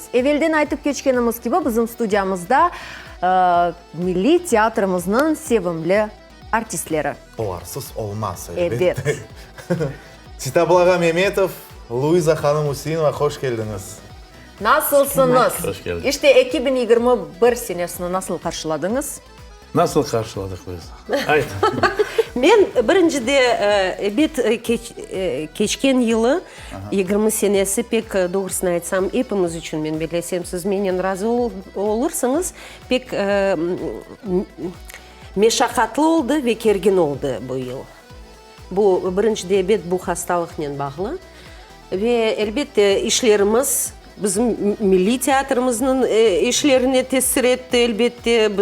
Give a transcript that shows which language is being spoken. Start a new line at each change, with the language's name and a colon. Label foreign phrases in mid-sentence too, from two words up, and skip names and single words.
Crimean Tatar: Evvelden aytıp geçkenimiz gibi bizim stüdyamızda Milli Teatrımızın sevimli artistleri. Olarsız olmaz. Evet. Sitapıl Mehmetov, Luiza Hanım Hüseyinova, hoş geldiniz. Nasılsınız? Hoş geldin. İşte 2021 senesini nasıl karşıladınız? Nasıl karşıladık biz? Ayt. Men keçken yılı 20 senesi pek doğrusunu aytsam hepimiz için men bilesem siz menen razı olursanız pek meşakkatli oldu ve kergin oldu bu yıl. Bu birinci bu hastalıkla bağlı ve elbette işlerimiz bizim milli teatrımızın işlerine tesir etti elbette.